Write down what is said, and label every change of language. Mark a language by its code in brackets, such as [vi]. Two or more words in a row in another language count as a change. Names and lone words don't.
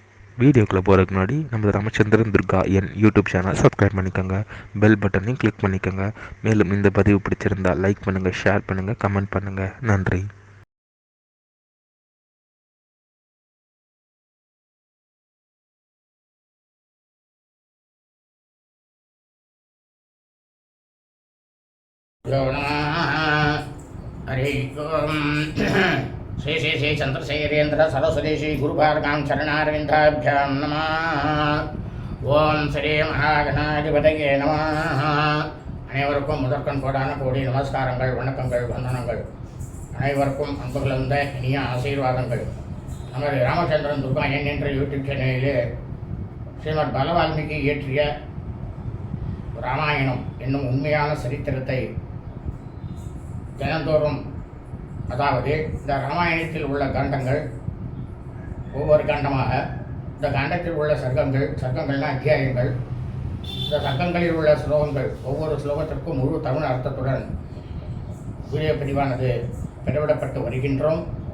[ta] வீடியோக்குள்ளே போகிறதுக்கு முன்னாடி நம்ம ராமச்சந்திரன் துர்கா என் யூடியூப் [en] channel subscribe [ta] பண்ணிக்கோங்க, [en] bell button [ta] கிளிக் பண்ணிக்கோங்க. மேலும் இந்த பதிவு பிடிச்சிருந்தால் லைக் பண்ணுங்கள், ஷேர் பண்ணுங்கள், கமெண்ட் பண்ணுங்கள். நன்றி. [sa] हरि श्री श्री श्री चंद्रशेखरेन्द्र सरस्वती श्री गुरुपादकां चरणारविन्दाभ्यां नमः. ओम श्री महागणाधिपतये नमः. [ta] அனைவருக்கும் முதற்கண் கோடான கோடி நமஸ்காரங்கள், வணக்கங்கள், வந்தனங்கள். அனைவருக்கும் அன்பு கலந்த இனிய ஆசீர்வாதங்கள். நமது ராமச்சந்திரன் துர்கா என்ற யூடியூப் சேனலிலே ஸ்ரீமத் பலவால்மீகி இயற்றிய ராமாயணம் என்னும் உண்மையான சரித்திரத்தை தினந்தோறும், அதாவது இந்த ராமாயணத்தில் உள்ள காண்டங்கள் ஒவ்வொரு காண்டமாக, இந்த காண்டத்தில் உள்ள சர்க்கங்கள்னா அத்தியாயங்கள், இந்த சர்க்கங்களில் உள்ள ஸ்லோகங்கள் ஒவ்வொரு ஸ்லோகத்திற்கும் முழு தமிழ் அர்த்தத்துடன் வீடியோ பதிவானது பெறவிடப்பட்டு வருகின்றோம்.